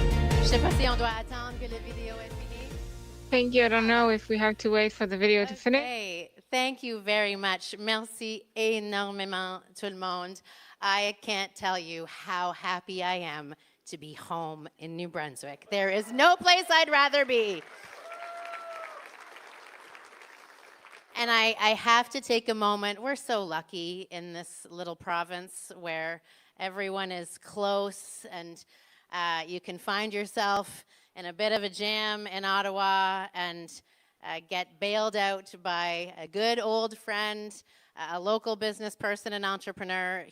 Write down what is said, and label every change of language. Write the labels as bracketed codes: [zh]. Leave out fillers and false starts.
[fr] Je ne sais pas si on doit attendre que la vidéo est finie. [en] Thank you. I don't know if we have to wait for the video to finish. Okay. Thank you very much. [fr] Merci énormément, tout le monde. [en] I can't tell you how happy I am to be home in New Brunswick. There is no place I'd rather be. And I have to take a moment. We're so lucky in this little province where everyone is close and you can find yourself in a bit of a jam in Ottawa and get bailed out by a good old friend, a local business person and entrepreneur.